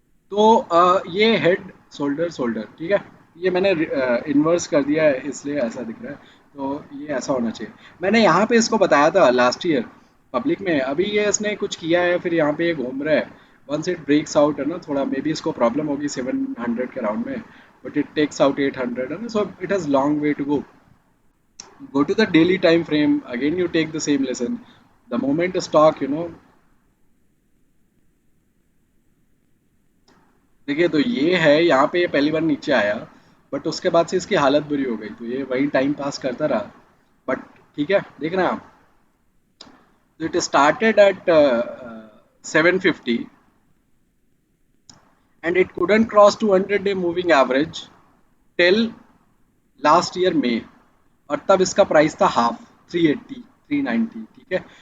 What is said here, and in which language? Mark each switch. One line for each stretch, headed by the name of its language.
Hindi: तो ये head shoulder shoulder, ठीक है। ये मैंने इन्वर्स कर दिया है इसलिए ऐसा दिख रहा है। तो ये ऐसा होना चाहिए। मैंने यहाँ पे इसको बताया था लास्ट ईयर पब्लिक में। अभी ये इसने कुछ किया है, फिर यहाँ पे ये घूम रहा है।
English: once it breaks out,
Hindi: है ना, थोड़ा मे बी इसको प्रॉब्लम होगी 700 के राउंड में, बट
English: it takes out 800,
Hindi: है ना।
English: So it has long way to go to the daily time frame, again you take the same lesson. The moment stock,
Hindi: देखिए, तो ये है यहाँ पे, ये पहली बार नीचे आया, बट उसके बाद से इसकी हालत बुरी हो गई, तो ये वही टाइम पास करता रहा। बट ठीक है, देख रहे हैं आप,
English: तो it started at 750 and it couldn't cross 200 day moving average till last year में,
Hindi: और तब इसका प्राइस था हाफ, 380, 390, ठीक है।